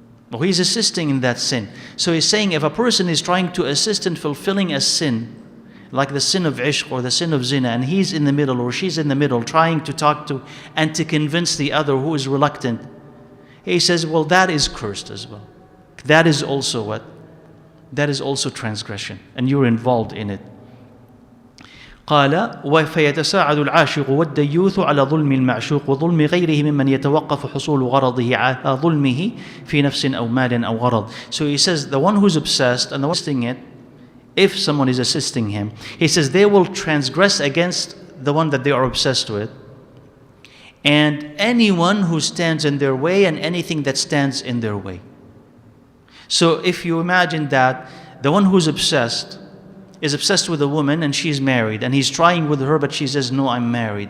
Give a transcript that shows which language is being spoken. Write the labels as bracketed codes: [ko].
[en] Well, he's assisting in that sin. So he's saying if a person is trying to assist in fulfilling a sin, like the sin of ishk or the sin of zina, and he's in the middle or she's in the middle trying to talk to and to convince the other who is reluctant, he says, well, that is cursed as well. That is also what? That is also transgression, and you're involved in it. [ar] قال فيتساعد العاشق والديوث على ظلم المعشوق وظلم غيره ممن يتوقف حصول غرضه على ظلمه في نفس أو مال أو غرض. [en] So he says the one who's obsessed and the one assisting it, if someone is assisting him, he says they will transgress against the one that they are obsessed with, and anyone who stands in their way and anything that stands in their way. So if you imagine that the one who's obsessed is obsessed with a woman and she's married and he's trying with her, but she says, no, I'm married.